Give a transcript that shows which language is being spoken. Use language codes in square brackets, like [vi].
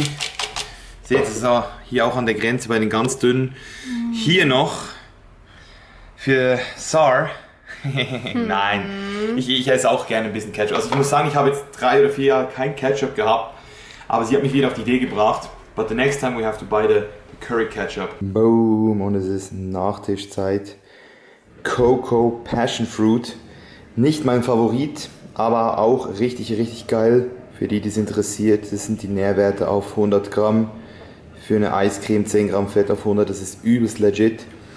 [de] Ihr seht, es ist auch hier auch an der Grenze bei den ganz dünnen. Hier noch für Sar. Nein, ich esse auch gerne ein bisschen Ketchup. Also ich muss sagen, ich habe jetzt 3 oder 4 Jahre kein Ketchup gehabt, aber sie hat mich wieder auf die Idee gebracht. [en] But the next time we have to buy the curry ketchup. [de] Boom, und es ist Nachtischzeit. Cocoa Passion Fruit. Nicht mein Favorit, aber auch richtig geil. Für die, die es interessiert, das sind die Nährwerte auf 100 Gramm. Für eine Eiscreme 10 Gramm Fett auf 100, das ist übelst legit.